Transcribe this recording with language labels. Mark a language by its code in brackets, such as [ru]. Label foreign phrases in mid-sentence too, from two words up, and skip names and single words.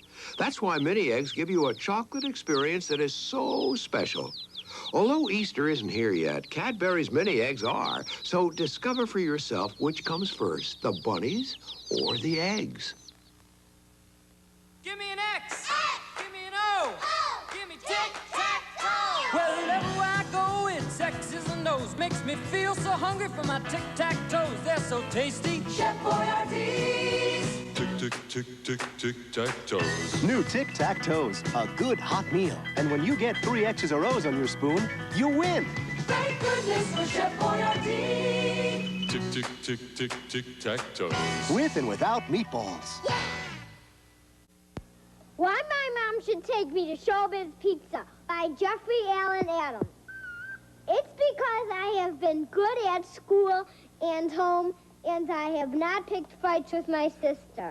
[en] That's why mini eggs give you a chocolate experience that is so special. Although Easter isn't here yet, Cadbury's mini eggs are, so discover for yourself which comes first, the bunnies or the eggs. Give me an X. Give me an O. Give me tic-tac-toe. Wherever I go, it's X's and O's. Makes me feel so hungry for my tic-tac-toes. They're so tasty. Chef Boyardee's. Tic-tac-toes. New tic-tac-toes, a good hot meal. And when you get 3 X's or O's on your spoon, you win. Thank goodness for Chef Boyardee. Tic-tic-tic-tic-tic-tac-toes. With and without meatballs. Yeah. Why my mom should take me to Showbiz Pizza by Jeffrey Allen Adams. It's because I have been good at school and home, and I have not picked fights with my sister.